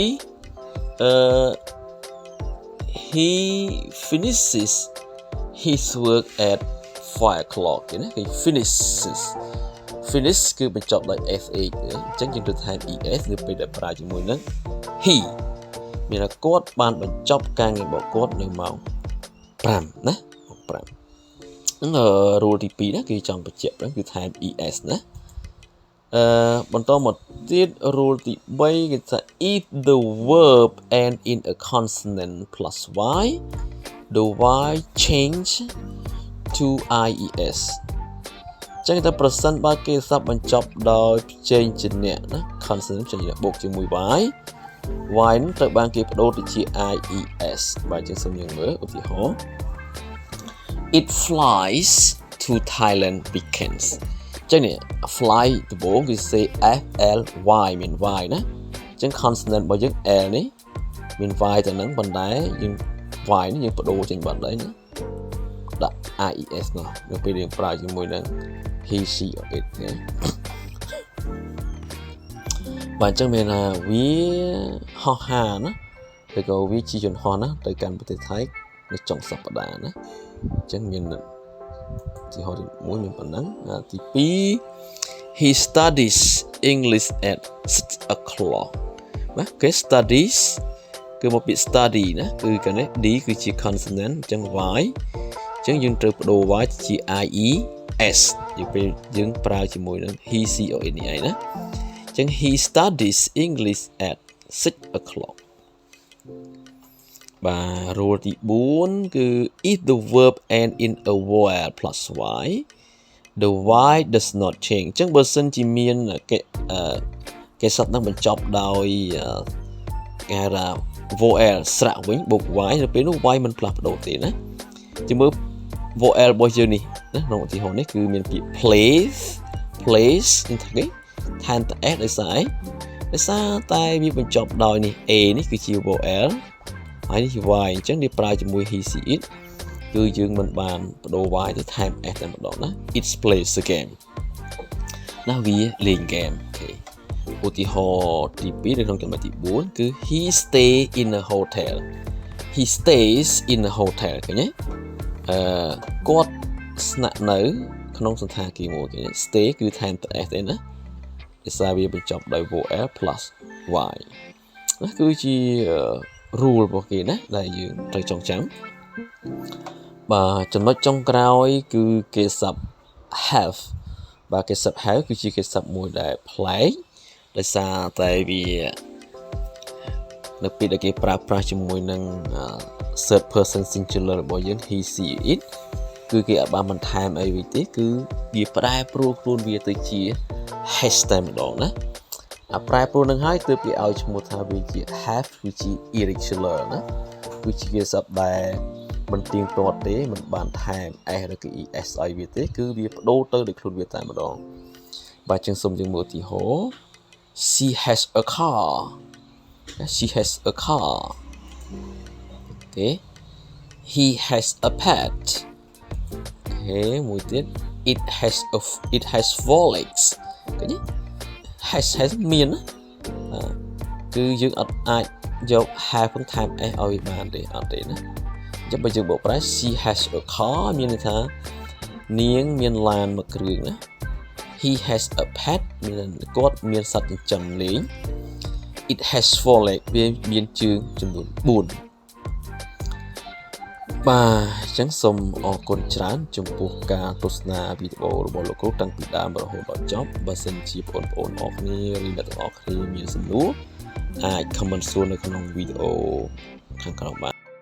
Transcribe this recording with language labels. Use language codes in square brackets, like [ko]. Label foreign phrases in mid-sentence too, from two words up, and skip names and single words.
[en] 2he finishes his work at 5 o'clock [km] ណាគេ finish គឺបញ្ចប់ដោយ sh អញ្ចឹងយើងត្រូវថែម es នៅពេលដែលប្រើជាមួយនឹង he មានថាគាត់បានបញ្ចប់ការងាររបស់គាត់នៅម៉ោង5ណា ម៉ោង5ហ្នឹង rule ទី2ណាគឺចង់បញ្ជាក់គឺថែម es ណាបន្តមកទៀត rule ទី3គេថា [en] if the verb end in a consonant plus y the y change to ies [km] ចឹងតែប្រសិនបើគេសព្ទបញ្ចប់ដោយផ្ចេញជាអ្នកណា consonant ផ្ចេញបូ កជាមួយ y នឹងត្រូវបានគេបដូរទៅជា ies បាទចឹងសូមយើងមើលឧទាហរណ៍ [en] it flies to Thailand weekends [km] ចឹងនេះ fly ដំបូងគឺ [en] say f l y [km] មាន y ណាចឹង consonant របស់យើង l នេះមាន y ទៅនឹងប៉ុន្តែយើង y នេះយើងបដូរចេញបាត់ហើយណាដាក់ ies នោះនៅពេលយើងប្រើជាមួយនឹង [en] he she or it [km] ណា បាទចឹងមានថាវាហោះហើរណាឬក៏វាជាយន្តហោះណាទៅកាន់ប្រទេសថៃនៅចុង សប្តាហ៍ណាចឹងមានទីហោទី1មានប៉ុណ្ណឹងទី2 [en] he studies English at 6 o'clock [km] បាទគេ studies គឺមកពី study ណាគឺកាលនេះ d គឺជា consonant អញ្ចឹង y អញ្ចឹងយើងត្រូវបដូរ y ជា ies យើងពេលយើងប្រើជាមួយនឹង [en] he she or it [km] នេះឯណាអញ្ចឹង [en] he studies English at 6 o'clock [km] បាទ rule ទី4គឺ [en] if the verb end in a vowel plus y the y does not change [km] អញ្ចឹងបើសិនជាមានគេសត្វនឹងបញ្ចប់ដោយគេហៅថា vowel ស្រៈវិញបូក y នៅពេលនោះ y មិនផ្លាស់ប្ដូរទេណាជាមើល vowel របស់យើងនេះណាក្នុងឧទាហរណ៍នេះគឺមានពាក្យ place នេះថាគេថែមតែ s ដោយសារអីដោយសារតែវាបញ្ចប់ដោយនេះ a នេះគឺជា vowel ហើយនេះជា y អញ្ចឹងនេះប្រើជាមួយ [en] he she it [km] គឺយើងមិនបានបដូរ y ទៅថែម s តែម្ដងណា [en] it plays the game [km] ណាវាលេង game អូខេឧទាហរណ៍ទី 2នៅក្នុងចំណុចទី4គឺ [en] he stay in a hotel he stays in a hotel [km] ឃើញទេគាត់ស្នាក់នៅក្នុងសន្តាគារមួយឃើញទេ stay គឺថែមតែ s ទេណាដោយសារវាបញ្ចប់ដោយ [en] vowel plus y [km] ណាគឺជា rule របស់គេណាដែលយើងត្រូវចងចាំបាទចំណុចចុងក្រោយគឺគេសព្ទ have បាទគេសព្ទ have គឺជាគេសព្ទមួយដែលប្លែកដោយសារតែវានៅ ពេលដែលគេប្រើប្រាស់ជាមួយនឹង [en] third person singular [km] របស់យើង [en] he she it [km] គឺគេអាចបានបន្ថែមអីវិញទេគឺ វាប្រែប្រួលខ្លួនវាទៅជា has តែម្ដងណាប្រែប្រួលនឹងហើយទើបគេឲ្យឈ្មោះថាវាជា have គឺជា irregular ណាគឺជាគេសព្ទដែលមិនទៀងទាត់ទេមិនបានថែម s ឬក៏ es ឲ្យវាទេគឺវាបដូរទៅដោយខ្លួនវាតែម្ដងបាទចឹងសូមយើងមើលឧទាហរណ៍ [en] she has a car she has a car okay he has a pet [km] okay មួយទៀត [en] it has 4 legs [km] ឃើញទេ has មានណាគឺយើងអត់អាចយក have ផងថែម s ឲ្យបានទេអត់ទេណាអញ្ចឹងបើយើងបកប្រែ [en] she has a car [km] មានន័យថានាងមានឡានមួយគ្រឿងណា [en] he has a pet [km] មានគាត់មានសត្វចិញ្ចឹមលេង [en] it has 4 legs [km] វាមានជើងចំនួន4 បាទអញ្ចឹងសូមអរគុណច្រើនចំពោះការទស្សនាវីដេអូរបស់លោកគ្រូតាំងពីដើមរហូតដល់ចប់បើសិនជាបងប្អូនអរគ្នាឬអ្នកទាំងអស់គ្នាមានសំណួរអាច comment សួរនៅក្នុងវីដេអូខាងក្រោមបាន